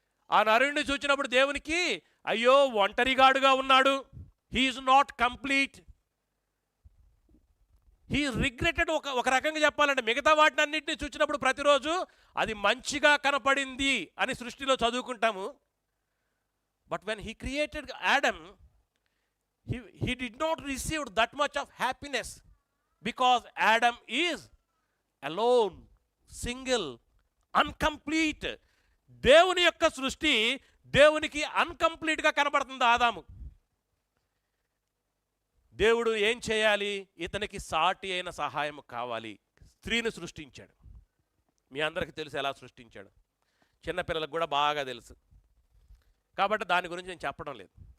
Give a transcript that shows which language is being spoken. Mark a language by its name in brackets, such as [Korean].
[Telugu] ఆ నరుడిని చూచినప్పుడు దేవునికి అయ్యో ఒంటరిగాడుగా ఉన్నాడు, [English] He is not complete, he regretted. [Telugu] ఒక రకంగా చెప్పాలంటే మిగతా వాటిని అన్నింటినీ చూసినప్పుడు ప్రతిరోజు అది మంచిగా కనపడింది అని సృష్టిలో చదువుకుంటాము. [English] But when he created Adam, he did not receive that much of happiness because Adam is alone, single, incomplete. [Telugu] దేవుని యొక్క సృష్టి దేవునికి అన్కంప్లీట్గా కనబడుతుంది ఆదాము. దేవుడు ఏం చేయాలి? ఇతనికి సాటి అయిన సహాయం కావాలి. స్త్రీని సృష్టించాడు. మీ అందరికీ తెలుసు ఎలా సృష్టించాడు, చిన్నపిల్లలకు కూడా బాగా తెలుసు, కాబట్టి దాని గురించి నేను చెప్పడం లేదు.